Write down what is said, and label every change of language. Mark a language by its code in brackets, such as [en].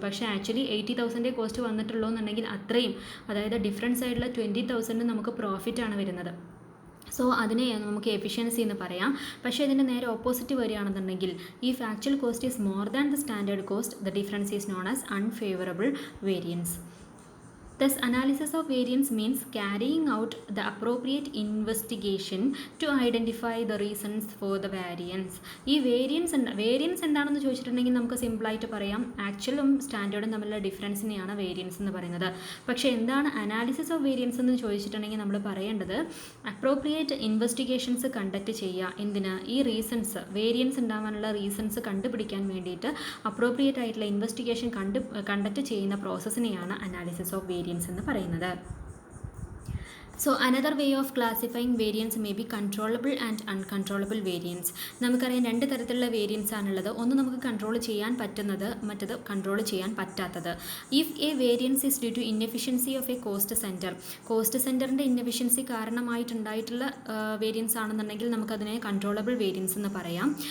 [ml] പക്ഷേ actually 80,000 cost വന്നിട്ടുള്ളൂ എന്നുണ്ടെങ്കിൽ അത്രയും, അതായത് ഡിഫറൻസ് ആയിട്ടുള്ള 20,000 നമുക്ക് പ്രോഫിറ്റാണ് വരുന്നത്. സോ അതിനെ നമുക്ക് എഫിഷ്യൻസി എന്ന് പറയാം. പക്ഷേ ഇതിൻ്റെ നേരെ ഓപ്പോസിറ്റ് വരികയാണെന്നുണ്ടെങ്കിൽ [en] If actual cost is more than the standard cost the difference is known as unfavourable variance. Thus, analysis of variance means carrying out the appropriate investigation to identify the reasons for the variance. [ml] ഈ variance എന്താണെന്ന് ചോദിച്ചിട്ടുണ്ടെങ്കിൽ നമുക്ക് സിമ്പിളായിട്ട് പറയാം ആക്ച്വലും സ്റ്റാൻഡേർഡും തമ്മിലുള്ള ഡിഫറൻസിനെയാണ് variance എന്ന് പറയുന്നത്. പക്ഷേ എന്താണ് അനാലിസിസ് ഓഫ് വേരിയൻസ് എന്ന് ചോദിച്ചിട്ടുണ്ടെങ്കിൽ നമ്മൾ പറയേണ്ടത് അപ്രോപ്രിയേറ്റ് ഇൻവെസ്റ്റിഗേഷൻസ് കണ്ടക്ട് ചെയ്യുക. എന്തിന്? ഈ റീസൺസ്, വേരിയൻസ് ഉണ്ടാകാനുള്ള റീസൺസ് കണ്ടുപിടിക്കാൻ വേണ്ടിയിട്ട് അപ്രോപ്രിയേറ്റ് ആയിട്ടുള്ള ഇൻവെസ്റ്റിഗേഷൻ കണ്ടക്ട് ചെയ്യുന്ന പ്രോസസ്സിനെയാണ് അനാലിസിസ് ഓഫ് വേരിയൻസ് എന്ന് പറയുന്നത്. [en] So another way of classifying variance may be controllable and uncontrollable variance. [ml] നമുക്കറിയാം രണ്ട് തരത്തിലുള്ള വേരിയൻസ് ആണുള്ളത്. ഒന്ന് നമുക്ക് കൺട്രോൾ ചെയ്യാൻ പറ്റുന്നത്, മറ്റത് കൺട്രോൾ ചെയ്യാൻ പറ്റാത്തത്. [en] if a variance is due to inefficiency of a cost centre, [ml] cost സെൻറ്ററിൻ്റെ ഇൻഎഫിഷ്യൻസി കാരണമായിട്ടുണ്ടായിട്ടുള്ള വേരിയൻസ് ആണെന്നുണ്ടെങ്കിൽ നമുക്കതിനെ കൺട്രോളബിൾ വേരിയൻസ് എന്ന് പറയാം.